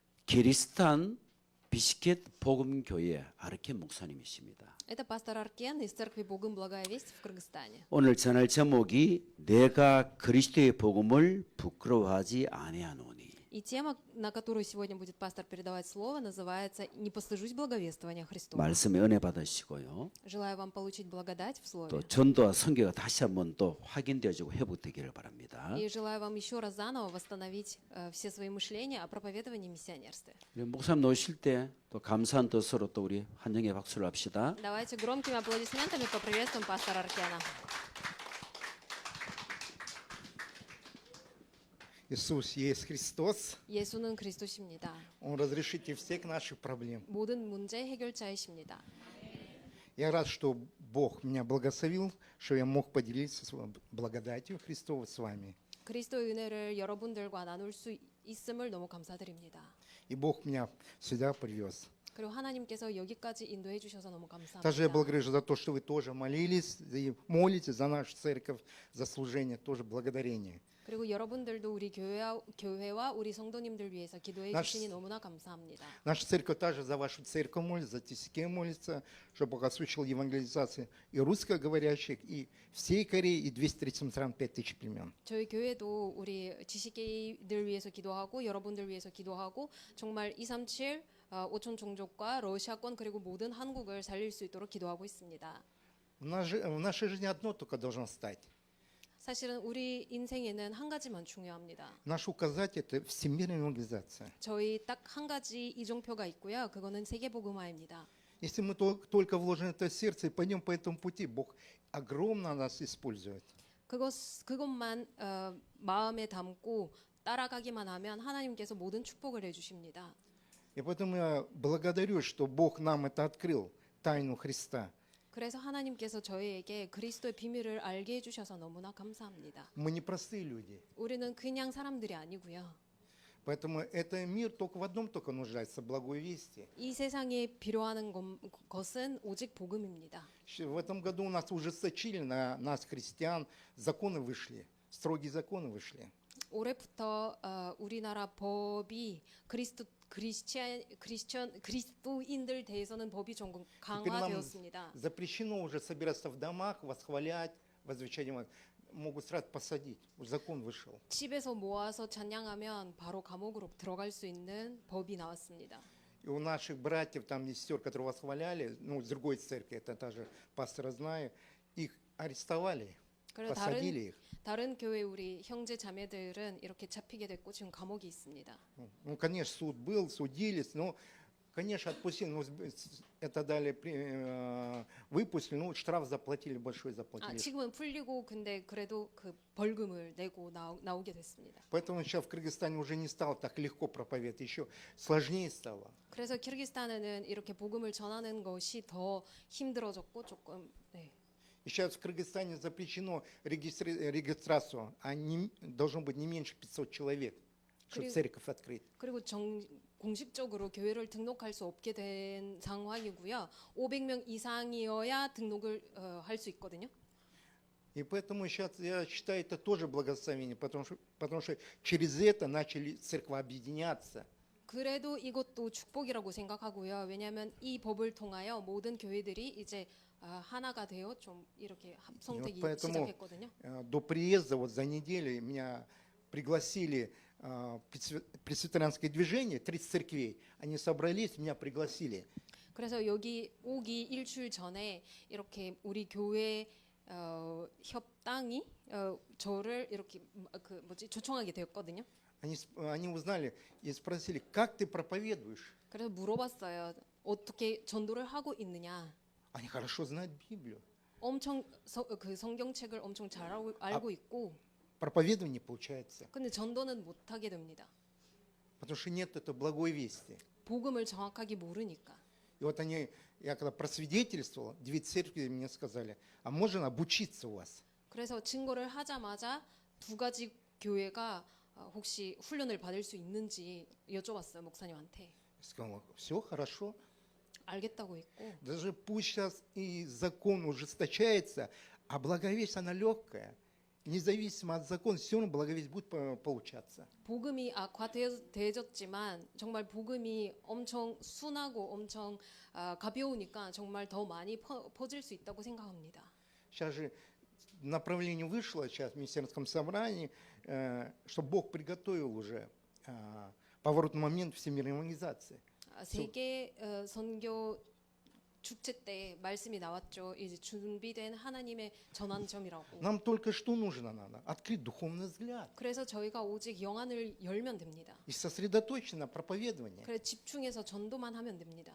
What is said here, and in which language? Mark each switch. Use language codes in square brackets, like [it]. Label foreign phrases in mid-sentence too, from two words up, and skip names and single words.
[ko] 키르기스탄 비시켓 복음교회 아르켄 목사님이십니다. [ru] Это пастор Аркен из церкви Богом Благая Весть в Кыргызстане. [ko] 오늘 전할 제목이 내가 그리스도의 복음을 부끄러워하지 아니하노니. [ru] И тема, на которую сегодня будет пастор передавать слово, называется «Не постыжусь благовествования Христова». [ko] 말씀에 은혜 받으시고요. [ru] Желаю вам получить благодать в слове. [ko] 또 전도와 선교가 다시 한번 또 확인되어지고 회복되기를 바랍니다. [ru] И желаю вам еще раз заново восстановить все свои мышления о проповедовании и миссионерстве. [ko] 우리 목사님 오실 때 또 감사한 뜻으로 또 우리 환영의 박수를 합시다. [ru] Давайте громкими аплодисментами поприветствуем пастора Аркена. Иисус есть Христос. [ko] 예수는 그리스도십니다. [ru] Он разрешитель всех наших проблем. [ko] 모든 문제 해결자이십니다. [ru] Я рад, что Бог меня благословил, что я мог поделиться своей благодатью Христова с вами. [ko] 그리스도의 은혜를 여러분들과 나눌 수 있음을 너무 감사드립니다. [ru] И Бог меня сюда привез. [ko] 그리고 하나님께서 여기까지 인도해 주셔서 너무 [ru] Также я [ko] 감사합니다. [ru] благодарю за то, что вы тоже молились и молитесь за нашу церковь, за служение, тоже благодарение. [ko] 그리고 여러분들도 우리 교회와 우리 성도님들 위해서 기도해 주시니 너무나 감사합니다. [ru] Наша церковь также за вашу церковь молится, за Тисике молится, чтобы Бог осуществил евангелизацию и русскоговорящих, и всей Корее, и 230 стран, 5000 племен. [ko] 저희 교회도 우리 지식계들 위해서 기도하고 여러분들 위해서 기도하고 정말 237 5천 종족과 러시아권 그리고 모든 한국을 살릴 수 있도록 기도하고 있습니다. [ru] В нашей жизни одно только должно стать. [ko] 사실은 우리 인생에는 한 가지만 중요합니다. [ru] Наш указатель – это всемирная евангелизация. [ko] 저희 딱 한 가지 이종표가 있고요. 그거는 세계복음화입니다. [ru] Если мы только вложим это в сердце и пойдем по этому пути, Бог огромно нас использует. [ko] 그것만 마음에 담고 따라가기만 하면 하나님께서 모든 축복을 해주십니다. [ru] И поэтому я благодарю, что Бог нам это открыл, тайну Христа. [ko] 그래서 하나님께서 저희에게 그리스도의 비밀을 알게 해주셔서 너무나 감사합니다. [ru] Мы не простые люди. [ko] 우리는 그냥 사람들이 아니고요. [ru] Поэтому этот мир только в одном только нуждается – благой вести. [ko] 이 세상에 필요한 것은 오직 복음입니다. [ru] В этом году у нас ужесточили на нас, христиан, законы вышли, строгие законы вышли. [ko] 올해부터 우리나라 법이 그리스도인들 대해서는 법이 조금 [ru] Теперь нам [ko] 강화되었습니다. [ru] запрещено уже собираться в домах, восхвалять, возвещать. Могут сразу посадить. Уже закон вышел. [ko] 집에서 모아서 찬양하면 바로 감옥으로 들어갈 수 있는 법이 나왔습니다. [ru] И у наших братьев, там есть сестер, которые восхваляли, ну, с другой церкви, это тоже пастора знаю, их арестовали, [ko] 그리고 [ru] посадили их. [ko] 다른 교회 우리 형제 자매들은 이렇게 잡히게 됐고 지금 감옥에 있습니다. [ru] Ну, конечно, суд был, судились, но, конечно, отпустили, но это дали, выпустили, ну, штраф заплатили, большой заплатили. [ko] 지금은 풀리고 근데 그래도 그 벌금을 내고 나오게 됐습니다. [ru] Поэтому сейчас в Кыргызстане уже не стало так легко проповедовать, еще сложнее стало. [ko] 그래서 키르기스탄에는 이렇게 복음을 전하는 것이 더 힘들어졌고 조금 [ru] И сейчас в Кыргызстане запрещено регистрацию, а должно быть не меньше 500 человек, чтобы церковь открыть. [ko] 그리고 공식적으로 교회를 등록할 수 없게 된 상황이고요. 500명 이상이어야 등록을 할 수 있거든요. [ru] И поэтому сейчас я считаю это тоже благословение, потому что через это начали церкви объединяться. [ko] 그래도 이것도 축복이라고 생각하고요. 왜냐하면 이 법을 통하여 모든 교회들이 이제 하나가 되어 좀 이렇게 합성되기 시작했거든요. [ru] До приезда вот за неделю меня пригласили пресвитерианское движение, 30 церквей. Они собрались, меня пригласили. [ko] 그래서 여기 오기 일주일 전에 이렇게 우리 교회 협당이 저를 이렇게 초청하게 되었거든요. [ru] Они узнали и спросили, как ты проповедуешь? [ko] 그래서 물어봤어요. 어떻게 전도를 하고 있느냐. [ru] Они хорошо знают Библию. [ko] 엄청 그 성경책을 엄청 잘 알고 있고. [ru] Проповедование не получается. [ko] 근데 전도는 못 하게 됩니다. [ru] Потому что нет этой благой вести. [ko] 복음을 정확하게 모르니까. [ru] И вот я когда просвидетельствовал, 2 церкви мне сказали, а можно обучиться у вас? [ko] 그래서 증거를 하자마자 2가지 교회가 혹시 훈련을 받을 수 있는지 여쭤봤어요, 목사님한테. [ru] Я сказал, все хорошо. [ko] 알겠다고 했고. [ru] Даже пусть сейчас и закон ужесточается, а благовесть, она легкая. независимо от закона, все равно благовесть будет получаться. [ko] 복음이 악화되어졌지만 정말 복음이 엄청 순하고 엄청 가벼우니까 정말 더 많이 퍼질 수 있다고 생각합니다. [ru] Сейчас же направление вышло, сейчас в министерском собрании, что Бог приготовил уже поворотный момент всемирной евангелизации. [ko] 세계 선교 축제 때 말씀이 나왔죠. 이제 준비된 하나님의 전환점이라고. [ru] Нам только что нужно надо? Открыть духовный взгляд [ko] 그래서 저희가 오직 영안을 열면 됩니다. [ru] и сосредоточиться на проповедовании. [ko] 그래서 집중해서 전도만 하면 됩니다.